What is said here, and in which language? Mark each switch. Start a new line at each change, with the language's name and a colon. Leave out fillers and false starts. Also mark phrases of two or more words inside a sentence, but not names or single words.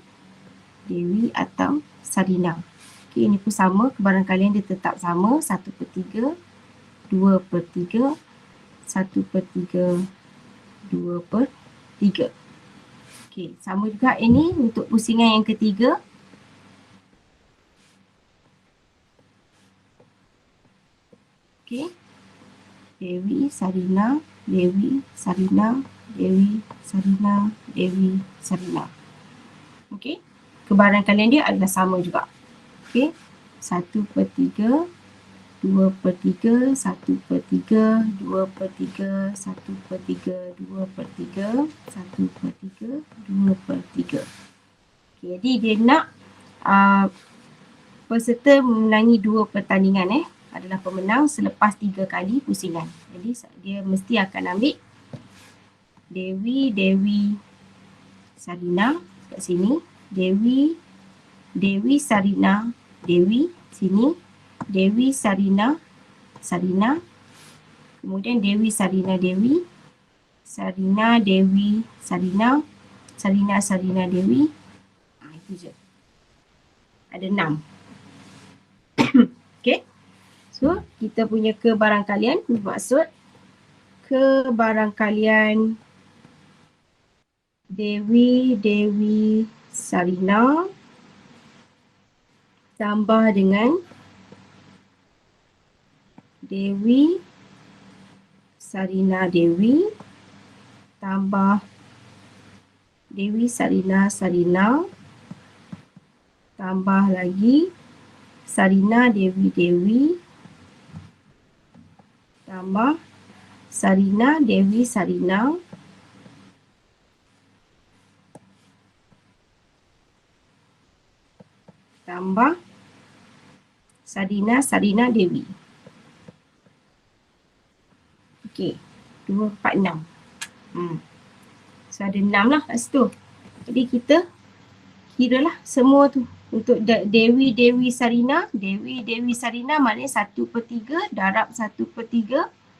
Malay: Dewi atau Sarina. Okay, ini pun sama, kebarangkalian dia tetap sama, 1/3, 2/3, 1/3, 2/3. Okay, sama juga ini untuk pusingan yang ketiga. Okay. Dewi, Sarina, Dewi, Sarina, Dewi, Sarina, Dewi, Sarina. Okay. Kebarangkalian dia adalah sama juga. Okay. 1/3, 2/3, 1/3, 2/3, 1/3, 2/3, 1/3, 2/3. Okay, jadi dia nak peserta memenangi 2 pertandingan adalah pemenang selepas 3 kali pusingan. Jadi dia mesti akan ambil Dewi, Dewi, Sarina kat sini. Dewi, Dewi, Sarina, Dewi sini. Dewi, Sarina, Sarina. Kemudian Dewi, Sarina, Dewi. Sarina, Dewi, Sarina. Sarina, Sarina, Dewi. Itu je. Ada 6. Okay. So, kita punya kebarangkalian bermaksud kebarangkalian Dewi, Dewi, Sarina tambah dengan Dewi, Sarina, Dewi tambah Dewi, Sarina, Sarina tambah lagi Sarina, Dewi, Dewi tambah Sarina, Dewi, Sarina tambah Sarina, Sarina, Dewi. Okey, 2, 4, 6. So ada 6 lah kat situ. Jadi kita kiralah semua tu. Untuk Dewi, Dewi, Sarina. Dewi, Dewi, Sarina maknanya 1/3 darab 1/3.